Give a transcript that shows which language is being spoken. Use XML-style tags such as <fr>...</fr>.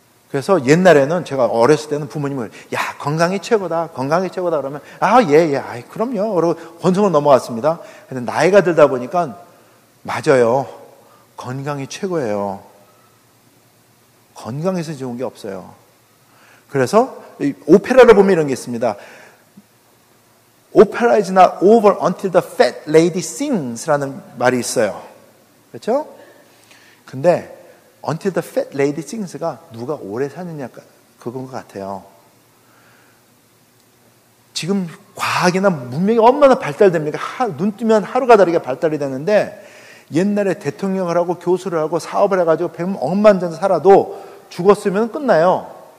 <ko>그래서 옛날에는 제가 어렸을 때는 부모님을 야 건강이 최고다 건강이 최고다 그러면 예 그럼요 그러고 권성으로 넘어갔습니다. 근데 나이가 들다 보니까 맞아요. 건강이 최고예요. 건강에서 좋은 게 없어요. 그래서 오페라를 보면 이런 게 있습니다.</ko> <en>Opera is not over until the fat lady sings</en> <ko>라는 말이 있어요. 그렇죠? 근데</ko> <en>until the fat lady sings</en> <ko>가 누가 오래 사느냐 그건 것 같아요. 지금 과학이나 문명이 얼마나 발달됩니까? 눈 뜨면 하루가 다르게 발달이 되는데 옛날에 대통령을 하고 교수를 하고 사업을 해가지고 억만장 살아도 죽었으면 끝나요.</ko>